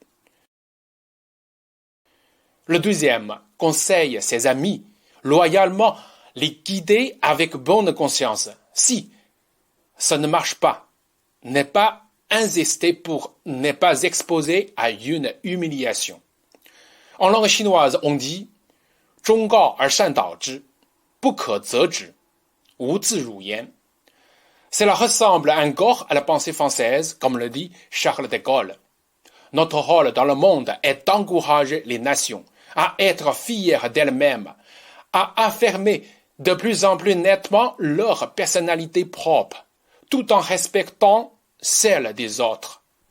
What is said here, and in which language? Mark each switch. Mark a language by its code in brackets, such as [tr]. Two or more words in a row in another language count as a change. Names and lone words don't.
[fr] Le deuxième conseille ses amis loyalement les guider avec bonne conscience. Si ça ne marche pas, n'est pas insister pour ne pas exposer à une humiliation. En langue chinoise, on dit « [zh] 忠告而善道之，不可则止，毋自辱焉 ». [fr] Cela ressemble encore à la pensée française, comme le dit Charles de Gaulle. Notre rôle dans le monde est d'encourager les nations à être fières d'elles-mêmes, à affirmer de plus en plus nettement leur personnalité propre, tout en respectant celle des autres.